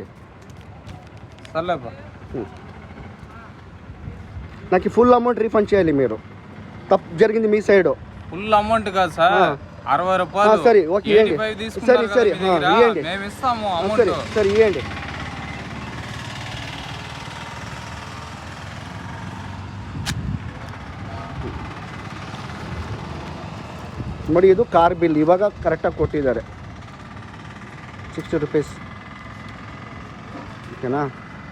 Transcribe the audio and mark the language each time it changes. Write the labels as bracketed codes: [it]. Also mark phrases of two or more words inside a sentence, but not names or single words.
[te] సర్లే నాకు [en] full amount refund [te] చేయాలి మీరు. తప్పు జరిగింది మీ సైడ్. [en] full amount [te] కాదు సార్, 60 రూపాయలు. సరే ఓకే, సరే ఇవ్వండి. మేము ఇస్తాము అమౌంట్. సరే ఇవ్వండి. [kn] ನೋಡಿ, ಇದು [en] car bill [kn] ಇವಾಗ ಕರೆಕ್ಟಾಗಿ ಕೊಟ್ಟಿದ್ದಾರೆ, 60 ರೂಪೀಸ್. ಓಕೆನಾ?